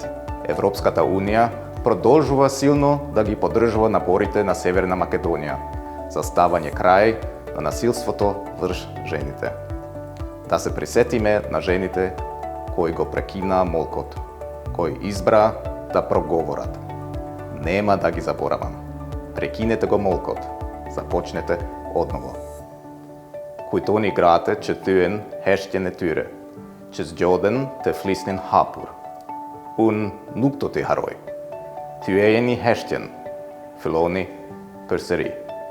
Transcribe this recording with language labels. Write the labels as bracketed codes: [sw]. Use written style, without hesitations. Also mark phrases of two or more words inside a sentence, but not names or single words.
[mk] Европската Унија продолжува силно да ги поддржува напорите на Северна Македонија за ставање крај на насилството врз жените. Да се присетиме на жените кои го прекинаа молкот, кои избра да проговорат. Нема да ги заборавам. Прекинете го молкот, започнете одново. [sq] Kujtoni grate që thyen heshtjen e tyre, që zgjodhen të flisnin hapur. Unë nuk do t'i haroj. Thyejeni heshtjen, filloni përsëri.